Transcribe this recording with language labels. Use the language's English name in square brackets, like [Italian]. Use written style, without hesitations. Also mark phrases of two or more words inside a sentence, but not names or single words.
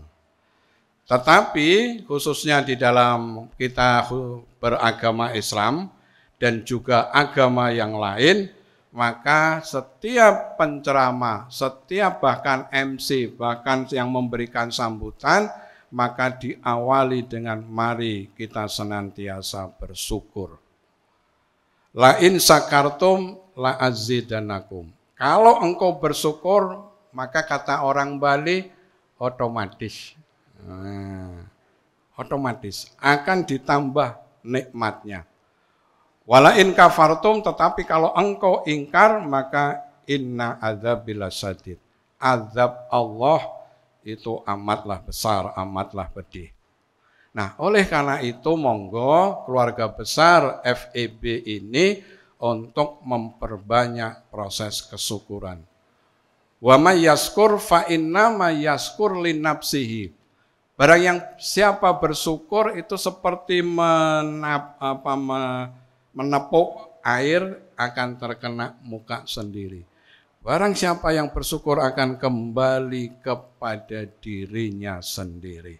[Indonesian] Tetapi khususnya di dalam kita beragama Islam dan juga agama yang lain, maka setiap penceramah, setiap bahkan MC, bahkan yang memberikan sambutan, maka diawali dengan mari kita senantiasa bersyukur. [Arabic] لئن شكرتم لأزيدنكم. [Indonesian] Kalau engkau bersyukur, maka kata orang Bali otomatis. Otomatis akan ditambah nikmatnya. [Arabic] ولئن كفرتم, [Indonesian] tetapi kalau engkau ingkar, maka [Arabic] إن عذابي شديد. [Indonesian] Azab Allah itu amatlah besar, amatlah pedih. Nah, oleh karena itu monggo keluarga besar FEB ini untuk memperbanyak proses kesyukuran. [Arabic] ومن يشكر فإن من يشكر لنفسه. [Indonesian] Barang yang siapa bersyukur itu seperti menepuk air akan terkena muka sendiri. Barang siapa yang bersyukur akan kembali kepada dirinya sendiri.